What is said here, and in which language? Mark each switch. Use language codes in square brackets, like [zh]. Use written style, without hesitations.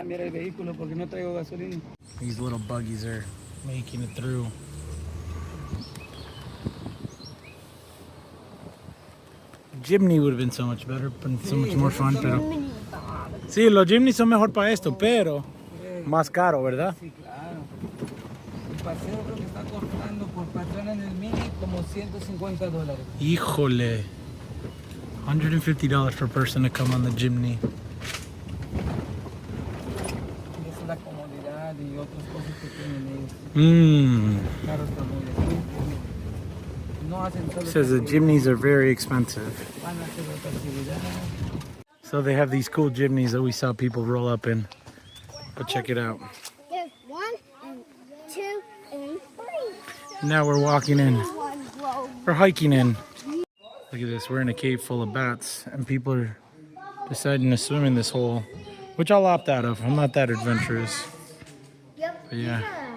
[en] These little buggies are making it through. Gymney would have been so much better, but so much more fun, pero... [es] Sí, los Gymney son mejor para esto, pero más caro, ¿verdad? Sí, claro. El paseo creo que está costando por persona en el mini como $150. Híjole. [en] $150 per person to come on the Gymney. [es] Y esa es la comodidad y otras cosas que tienen ellos. Claro, está muy bien. No hacen solo. [en] It says the Gymneys are very expensive. [es] Van a hacer otra actividad. [en] So they have these cool Gymneys that we saw people roll up in. But check it out. There's 1 and 2 and 3. Now we're walking in. We're hiking in. Look at this. We're in a cave full of bats, and people are deciding to swim in this hole, which I'll opt out of. I'm not that adventurous. But yeah.